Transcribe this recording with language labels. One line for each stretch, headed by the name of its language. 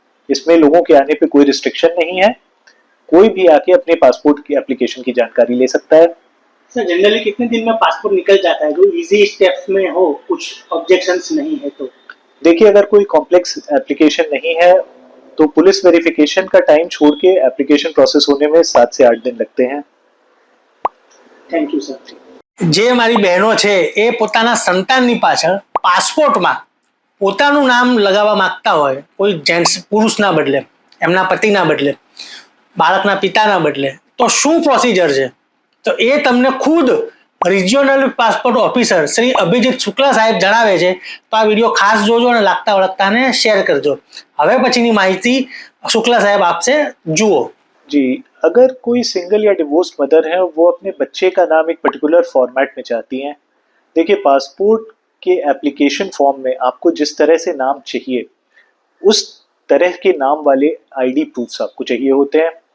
Hindi: इसमें लोगों के आने पे कोई रिस्ट्रिक्शन नहीं है. कोई भी आके अपने पासपोर्ट की एप्लीकेशन की जानकारी ले सकता है. सर जनरली कितने दिन में पासपोर्ट निकल जाता है, जो इजी स्टेप्स में हो, कुछ ऑब्जेक्शंस नहीं है तो? देखिए अगर कोई कॉम्प्लेक्स एप्लीकेशन नहीं है तो पुलिस वेरिफिकेशन का टाइम छोड़ के एप्लीकेशन प्रोसेस होने में 7 से 8 दिन लगते हैं.
Gujarati: Thank you sir. જે મારી બહેનો છે એ પોતાના સંતાનની પાછળ પાસપોર્ટમાં પોતાનું નામ લગાવવા માંગતા હોય, કોઈ જેન્ટ્સ પુરુષના બદલે, એમના પતિના બદલે, બાળકના પિતાના બદલે, તો શું પ્રોસિજર છે તો એ તમને ખુદ regional passport officer Shri Abhijit Shukla સાહેબ જણાવે છે. તો આ વિડીયો ખાસ જોજો અને લાગતા વળગતાને શેર કરજો. હવે પછીની માહિતી શુક્લા સાહેબ આપશે, જુઓ.
Hindi: जी, अगर कोई सिंगल या डिवोर्स्ड मदर है वो अपने बच्चे का नाम एक पर्टिकुलर फॉर्मेट में चाहती हैं. देखिए पासपोर्ट के एप्लीकेशन फॉर्म में आपको जिस तरह से नाम चाहिए उस तरह के नाम वाले आईडी प्रूफ्स आपको चाहिए होते हैं.